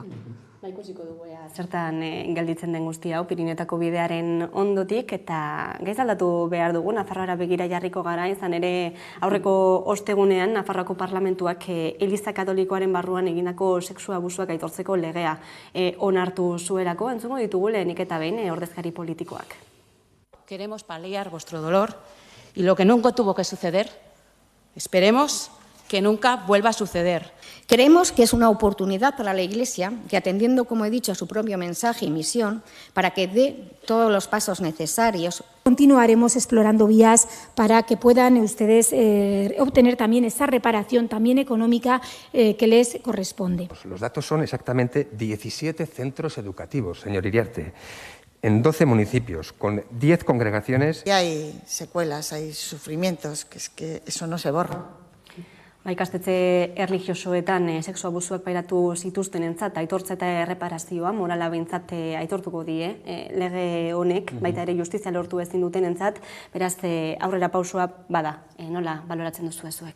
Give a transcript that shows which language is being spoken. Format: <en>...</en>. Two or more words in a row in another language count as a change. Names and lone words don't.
<eu>Ikusiko dugu zertan gelditzen den guztia hau Pirinetako bidearen ondotik, eta gaiz aldatu behar dugu, Nafarroara begira jarriko gara, izan ere aurreko ostegunean Nafarroako parlamentuak Eliza Katolikoaren barruan egindako sexu abusuak aitortzeko legea onartu zuelako, entzungo ditugu lehenik eta behin ordezkari politikoak.</eu> <es>Queremos paliar vuestro dolor y lo que nunca tuvo que suceder, esperemos que nunca vuelva a suceder. Creemos que es una oportunidad para la Iglesia que, atendiendo, como he dicho, a su propio mensaje y misión, para que dé todos los pasos necesarios. Continuaremos explorando vías para que puedan ustedes obtener también esa reparación también económica que les corresponde. Los datos son exactamente 17 centros educativos, señor Iriarte, en 12 municipios, con 10 congregaciones. Y hay secuelas, hay sufrimientos, que es que eso no se borra.</es> <eu>Ikastetxe erlijiosoetan sexu abusuak pairatu zituztenentzat aitortza eta erreparazioa morala behintzat aitortuko die lege honek, baita ere justizia lortu ezin dutenentzat, beraz aurrera pausua bada. Nola baloratzen duzu zuek?</eu>